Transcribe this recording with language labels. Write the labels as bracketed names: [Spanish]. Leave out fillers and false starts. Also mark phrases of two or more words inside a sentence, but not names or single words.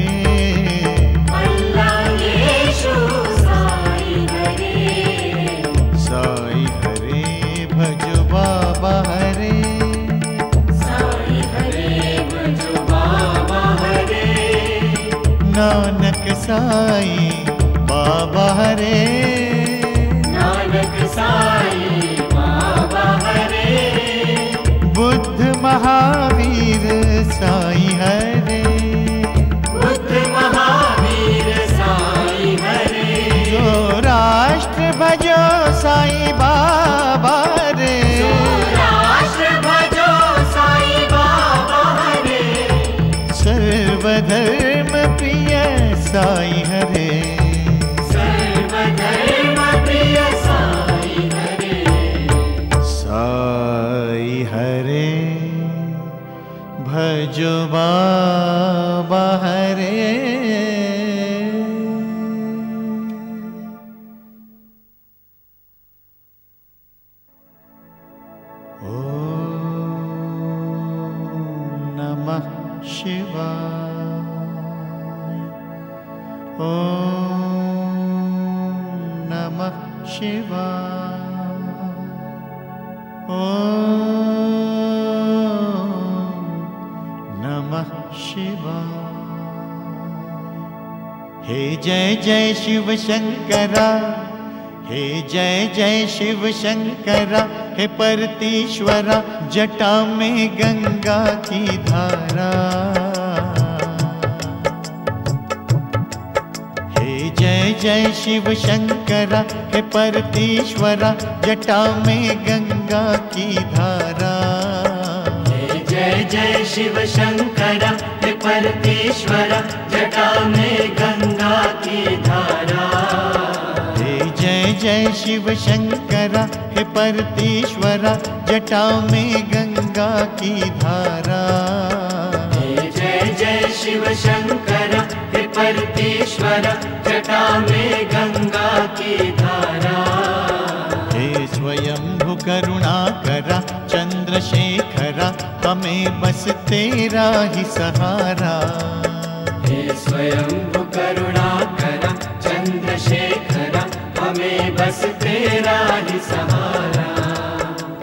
[Hindi] अल्लाह यीशु साई हरे, साई हरे भजो बाबा हरे, साई हरे भजो बाबा हरे, नानक साई बाबा हरे, नानक साई बाबा हरे, बुद्ध महावीर साई हरे, बुद्ध महावीर साई हरे, जो राष्ट्र भजो साई बाबा हरे, राष्ट्र भजो साई बाबा हरे, सर्वधर्म प्रिय साई हरे, सर्वधर्म प्रिय साई हरे, साई हरे भजो बाबा हरे, [Sanskrit] ओम नमः शिवाय, ओम नमः शिवाय, ओम नमः शिवाय। [Hindi] हे जय जय शिव शंकरा, हे जय जय शिव शंकरा, हे परतीश्वरा जटा में गंगा की धारा, हे जय जय शिव शंकरा, हे परतीश्वरा जटा में गंगा की धारा, हे जय जय शिव शंकरा, हे परमेश्वरा जटा में गंगा की धारा, हे जय जय शिव शंकरा, हे परतीश्वरा जटा में गंगा की धारा, हे जय जय शिव शंकरा, हे परमेश्वरा जटा में गंगा की धारा, हे स्वयंभु करुणाकरा चंद्रशेखरा, हमें बस तेरा ही सहारा, हे स्वयंभु करुणाकरा चंद्रशेखरा, हमें बस तेरा ही सहारा,